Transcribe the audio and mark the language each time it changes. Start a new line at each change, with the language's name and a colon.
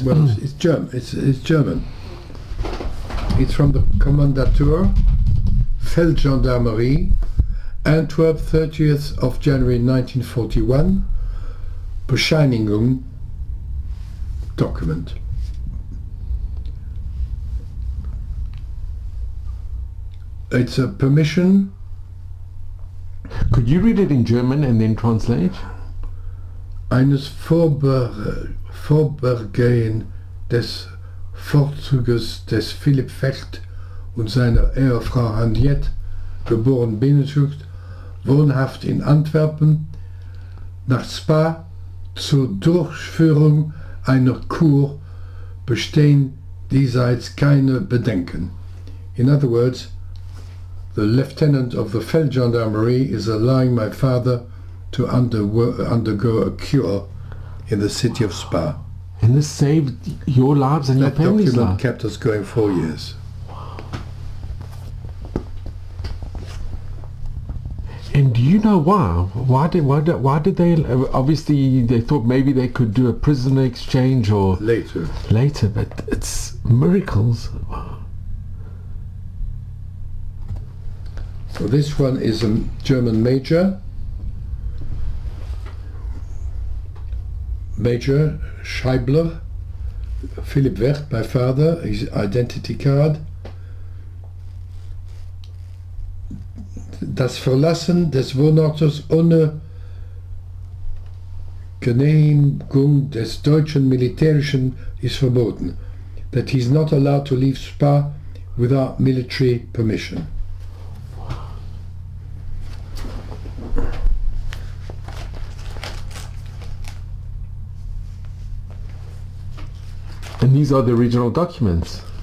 English: Well, it's German. It's German. It's from the Kommandatur, Feldgendarmerie, Antwerp, 30th of January 1941, Bescheinigung document. It's a permission. Could you read it in German and then translate?
German: Eines Vorübergehen des Vorzuges des Philipp Vecht und seiner Ehefrau Henriette, geboren Benedikt, wohnhaft in Antwerpen, nach Spa zur Durchführung einer Kur bestehen diesseits keine Bedenken.
English: In other words, the lieutenant of the Feldgendarmerie is allowing my father to undergo a cure in the city of Spa. And this saved your lives and your That family's document life. kept us going 4 years. And do you know why? Why did they? Obviously, they thought maybe they could do a prisoner exchange or Later. but it's miracles. So this one is a German major. Major Scheibler, Philipp Vecht, my father, his identity card.
German: Das Verlassen des Wohnortes ohne Genehmigung des deutschen Militärischen ist verboten.
English: That he is not allowed to leave Spa without military permission. And these are the original documents.